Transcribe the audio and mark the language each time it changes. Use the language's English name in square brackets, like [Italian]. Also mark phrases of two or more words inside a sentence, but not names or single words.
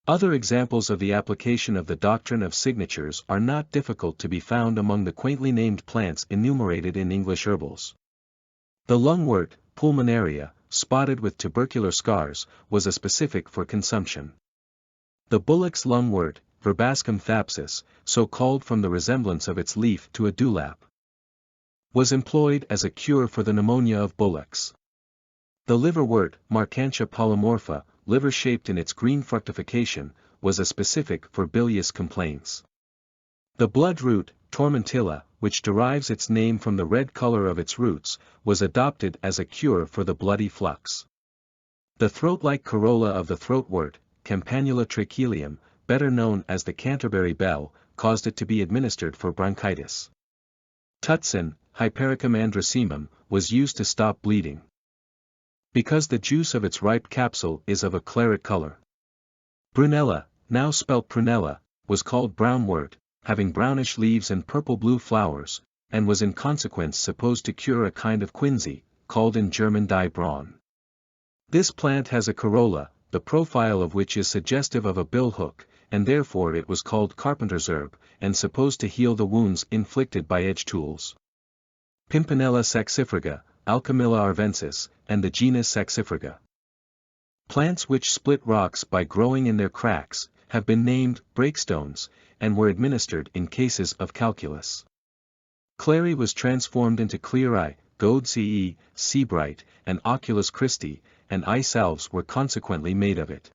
[English] Other examples of the application of the doctrine of signatures are not difficult to be found among the quaintly named plants enumerated in English herbals. The lungwort, pulmonaria, spotted with tubercular scars, was a specific for consumption. The bullock's lungwort, Verbascum thapsus, so called from the resemblance of its leaf to a dewlap, was employed as a cure for the pneumonia of bullocks. The liverwort, Marcantia polymorpha, liver-shaped in its green fructification, was a specific for bilious complaints. The bloodroot, Tormentilla, which derives its name from the red color of its roots, was adopted as a cure for the bloody flux. The throat-like corolla of the throatwort, Campanula trachelium, better known as the Canterbury bell, caused it to be administered for bronchitis. Tutsin, Hypericum androcemum, was used to stop bleeding, because the juice of its ripe capsule is of a claret color. Brunella, now spelt prunella, was called brownwort, having brownish leaves and purple-blue flowers, and was in consequence supposed to cure a kind of quinsy, called in German [German] Die Braun. [English] This plant has a corolla, the profile of which is suggestive of a billhook, and therefore it was called carpenter's herb, and supposed to heal the wounds inflicted by edge tools. Pimpinella saxifraga, Alchemilla arvensis, and the genus Saxifraga. Plants which split rocks by growing in their cracks, have been named breakstones, and were administered in cases of calculus. Clary was transformed into clear-eye, goad ce, seabright, and [Latin] oculus Christi, [English] and eye salves were consequently made of it.